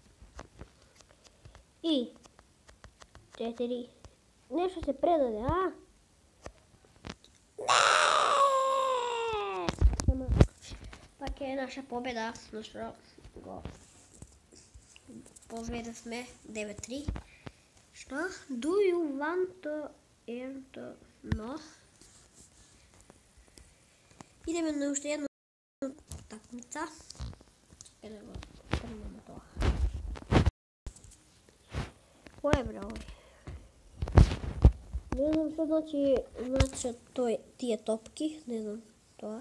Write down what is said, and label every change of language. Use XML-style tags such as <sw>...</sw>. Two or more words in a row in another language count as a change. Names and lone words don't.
<mk>И 4. Нешто се предаде, а? Не! Пак е наша победа, зашто го победевме 9-3. Што?</mk> <en>Do you want to enter? No.</en> <mk>Идеме на уште една такмица. Да го трнеме тоа. Кој е бре овој? Не знам што значи тие топки, не знам тоа.</mk>